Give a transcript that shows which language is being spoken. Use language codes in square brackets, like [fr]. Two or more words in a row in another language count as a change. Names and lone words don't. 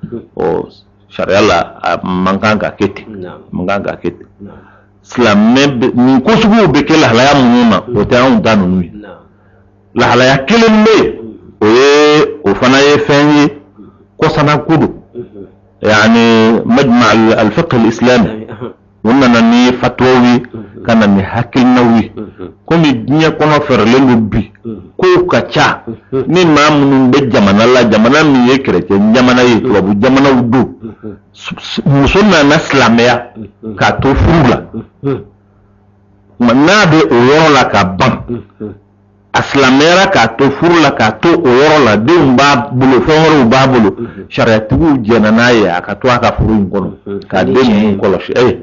[bm] sariya la a man kan ka kɛ ten man kan ka kɛ ten silamɛ nin ko suguw bɛ kɛ lahalaya minnu na o tɛ anw ta ninnu ye lahalaya kelen bɛ yen o fana ye fɛn ye kɔsana ko don yani majma al-fiqh al-islami o nana ni fatwaw ye ka na ni hakilinaw ye komi diɲɛ kɔnɔ fɛrɛlen don bi kow ka ca ni maa minnu bɛ jamana la jamana min ye kerecɛn jamana ye tubabu jamanaw don muso nana silamɛya k'a to furu la n'a bɛ o yɔrɔ la ka ban a silamɛyara k'a to furu la k'a to o yɔrɔ la denw b'a bolo fɛn wɛrɛw b'a bolo sariyatigiw jɛna n'a ye a ka to a ka furu in kɔnɔ k'a den ninnu kɔlɔsi